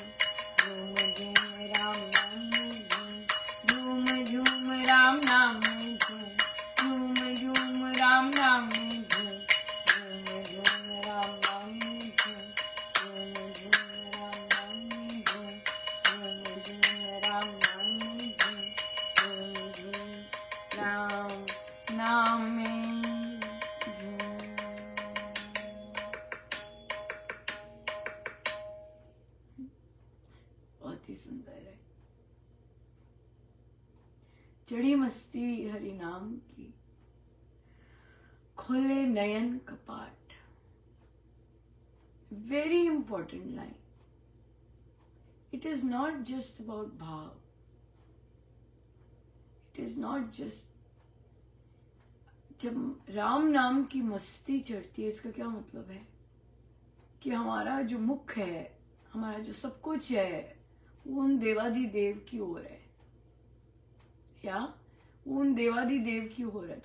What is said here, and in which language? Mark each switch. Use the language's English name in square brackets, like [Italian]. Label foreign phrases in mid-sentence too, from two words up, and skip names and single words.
[Hindi] झूम झूम राम नाम झूम, झूम झूम राम नाम झूम, झूम झूम राम नाम झूम, झूम झूम राम नाम झूम, झूम झूम राम नाम झूम, झूम झूम राम नाम झूम, झूम झूम राम नाम में झूम। बहुत ही सुंदर है। चढ़ी मस्ती हरि नाम की, खोले नयन कपाट। [English] Very important line. It is not just about bhav. It is not just, [Hindi] जब राम नाम की मस्ती चढ़ती है, इसका क्या मतलब है कि हमारा जो मुख है, हमारा जो सब कुछ है, वो उन देवादिदेव की ओर है, या वो उन देवादिदेव की ओर है।